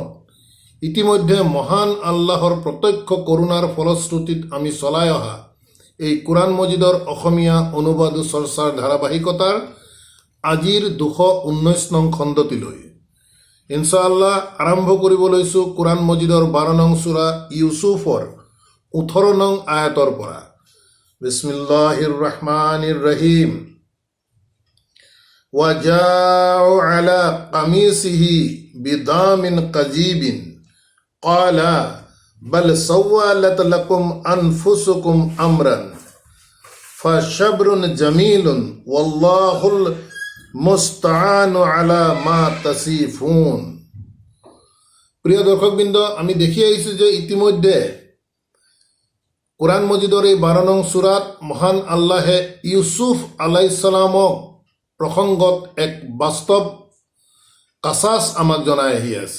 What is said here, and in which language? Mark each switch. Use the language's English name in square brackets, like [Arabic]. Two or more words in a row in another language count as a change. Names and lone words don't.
[Assamese] ইতিমধ্যে মহান আল্লাহৰ প্ৰত্যক্ষ কৰোণাৰ ফলশ্ৰুতিত আমি চলাই অহা এই কোরআন মজিদৰ অসমীয়া অনুবাদ চৰ্চাৰ ধাৰাবাহিকতাৰ আজিৰ 219 নং খণ্ডটিলৈ ইনশাআল্লাহ আৰম্ভ কৰিব লৈছোঁ কোরআন মজিদৰ 12 নং সূৰা ইউসুফৰ 18 নং আয়াতৰ পৰা। [Arabic] بسم الله الرحمن الرحيم. وجاءوا على قميصه بدم كذب قال بل سولت لكم أنفسكم أمرا فصبر جميل والله المستعان على ما تصفون. [Assamese] প্ৰিয় দৰ্শকবৃন্দ, আমি দেখি আহিছোঁ যে ইতিমধ্যে কোরআন মজিদৰ এই 12 নং সূৰাত মহান আল্লাহে ইউসুফ [Arabic] عليه السلام [Assamese] প্ৰসংগত এক বাস্তৱ কাছাছ আমাক জনাই আহি আছে।